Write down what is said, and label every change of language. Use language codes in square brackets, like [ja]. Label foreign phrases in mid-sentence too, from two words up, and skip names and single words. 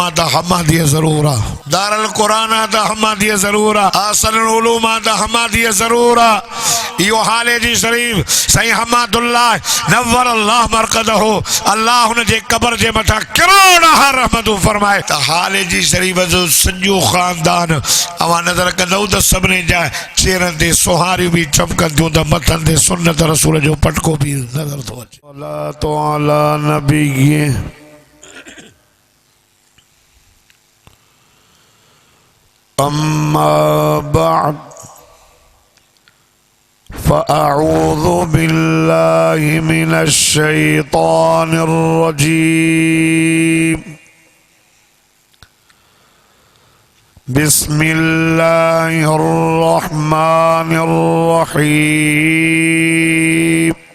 [sd] आहे त हमादी ज़रूर आहे दारुल क़ुरान आहे त हमादी ज़रूर आहे आसनुल उलूम आहे त हमादी ज़रूर आहे इहो हाले जी शरीफ़ साईं हमादुल्लाह [ar] نور الله مرقده [sd] अल्लाह हुन जे क़ब्र जे मथां करोड़ रहमतूं फरमाए त हाले जी शरीफ़ जो सॼो ख़ानदान अवां नज़र कंदव त सभिनी जा चेहरनि ते सुहारियूं बि चमकंदियूं त मथनि ते सुन्नत रसूल जो पटको बि नज़र थो अचे अल्लाह तो अला नबी [ar] أما بعد فأعوذ بالله من الشيطان الرجيم بسم الله الرحمن الرحيم